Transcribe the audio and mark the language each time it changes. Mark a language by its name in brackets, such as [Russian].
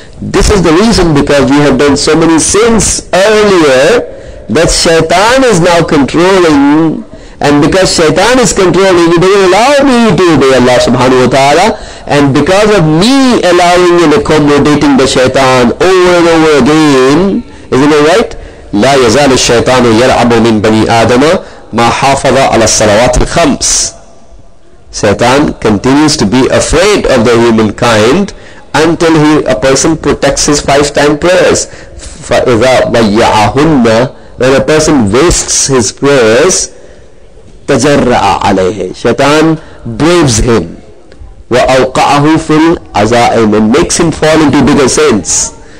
[English] This is the reason, because we have done so many sins earlier that shaitan is now controlling, and because shaitan is controlling, he doesn't allow me to obey Allah subhanahu wa ta'ala, and because of me allowing and accommodating the shaitan over and over again, isn't it right? [Arabic] لا يزال الشيطان يلعب من بني آدم ما حافظ على الصلوات الخمس. [English] Shaitan continues to be afraid of the humankind until a person protects his 5-time prayers. [Arabic] فَإِذَا ضَيَّعَهُنَّ, [English] when a person wastes his prayers, [Arabic] تَجَرَّعَ عَلَيْهِ, [English] Shaitan braves him, [Arabic] وَأَوْقَعَهُ فِي الْعَزَائِمِ, [English] and makes him fall into bigger sins.